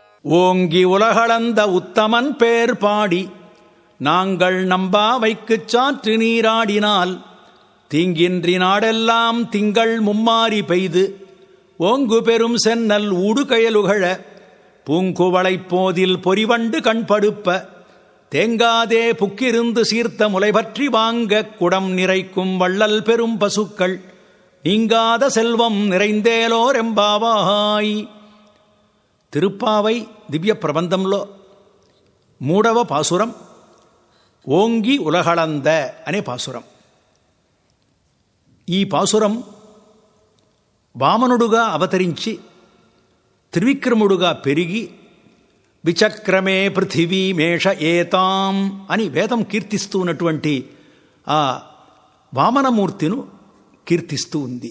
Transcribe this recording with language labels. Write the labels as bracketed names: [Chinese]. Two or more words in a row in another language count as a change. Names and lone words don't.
[Tamil] ஓங்கி உலகளந்த உத்தமன் பேர் பாடி நாங்கள் நம்பாவைக்குச் சாற்று நீராடினால் தீங்கின்றி நாடெல்லாம் திங்கள் மும்மாரி பெய்து ஓங்கு பெரும் சென்னல் ஊடுகயலுகழ பூங்குவளைப் போதில் பொறிவண்டு கண்படுப்ப தேங்காதே புக்கிருந்து சீர்த்த முளைபற்றி வாங்க குடம் நிறைக்கும் வள்ளல் பெரும் பசுக்கள் நீங்காத செல்வம் நிறைந்தேலோரெம்பாவாய். [Telugu] తిరుప్పావై దివ్య ప్రబంధంలో 3వ పాసురం ఓంగి ఉలహళంద అనే పాసురం. ఈ పాసురం వామనుడుగా అవతరించి త్రివిక్రముడుగా పెరిగి [Sanskrit] విచక్రమే పృథివీ మేష ఏతాం [Telugu] అని వేదం కీర్తిస్తూ ఉన్నటువంటి ఆ వామనమూర్తిను కీర్తిస్తూ ఉంది.